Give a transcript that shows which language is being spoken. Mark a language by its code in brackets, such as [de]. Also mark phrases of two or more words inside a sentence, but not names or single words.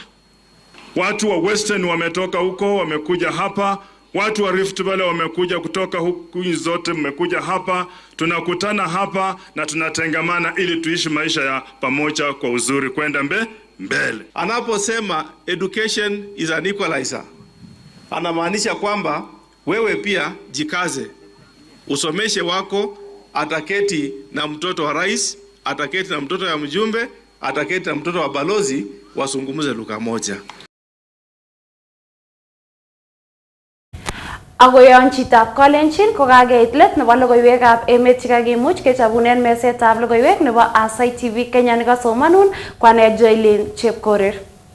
[sw] Watu wa Western wametoka huko wamekuja hapa. Watu wa Rift Valley wamekuja kutoka huku zote mmekuja hapa. Tunakutana hapa na tunatengamana ili tuishi maisha ya pamoja kwa uzuri kwenda mbele. Anaposema [en] education is an equalizer, [sw] anamaanisha kwamba wewe pia jikaze. Usomeshe wako, ataketi na mtoto wa rais, ataketi na mtoto wa mjumbe, ataketi na mtoto wa balozi, wasungumuze lugha moja. [kln] Agoyon chitab Kalenjin kokakeit let nebo logoiwekab emet chekakimuch kechobunen mesetab logoiwek nebo Aasai TV Kenya nekasomanun kwane Joylin Chepkorir.